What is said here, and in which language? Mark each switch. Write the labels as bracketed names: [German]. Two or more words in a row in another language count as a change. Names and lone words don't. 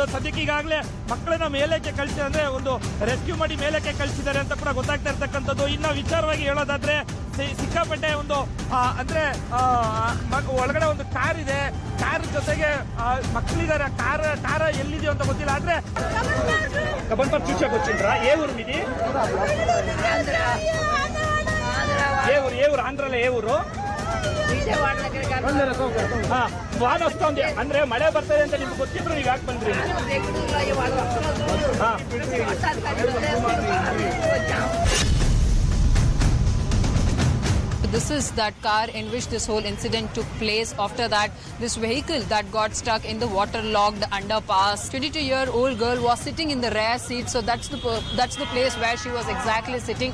[Kannada] ಸದ್ಯಕ್ಕೆ ಈಗಾಗಲೇ ಮಕ್ಕಳನ್ನ ಮೇಲಕ್ಕೆ ಕಳಿಸಿ ಅಂದ್ರೆ ಒಂದು ರೆಸ್ಕ್ಯೂ ಮಾಡಿ ಮೇಲಕ್ಕೆ ಕಳಿಸಿದ್ದಾರೆ ಅಂತ ಕೂಡ ಗೊತ್ತಾಗ್ತಾ ಇರ್ತಕ್ಕಂಥದ್ದು. ಇನ್ನು ವಿಚಾರವಾಗಿ ಹೇಳೋದಾದ್ರೆ ಸಿಕ್ಕಾಪಟ್ಟೆ ಒಂದು ಅಂದ್ರೆ ಒಳಗಡೆ ಒಂದು ಕಾರ್ ಇದೆ, ಕಾರ್ ಜೊತೆಗೆ ಮಕ್ಕಳಿದ್ದಾರೆ. ಕಾರ್ ಎಲ್ಲಿದೆಯೋ ಅಂತ ಗೊತ್ತಿಲ್ಲ. ಆದ್ರೆ [Telugu] కబన్పర్ చూసాకొచ్చిండ్రా? ఏ ఊరు మీది? ఏ ఊరు ఆంధ్రాలో ఏ ఊరు? [Kannada] ವಾಹನ ವಸ್ತುಂದಿ ಅಂದ್ರೆ ಮಳೆ ಬರ್ತದೆ ಅಂತ ನಿಮ್ಗೆ ಗೊತ್ತಿದ್ರು ಈಗ ಯಾಕೆ ಬಂದ್ರಿ? [English] This is that car in which this whole incident took place. After that, this vehicle that got stuck in the waterlogged underpass. 22-year-old girl was sitting in the rear seat, so that's the place where she was exactly sitting.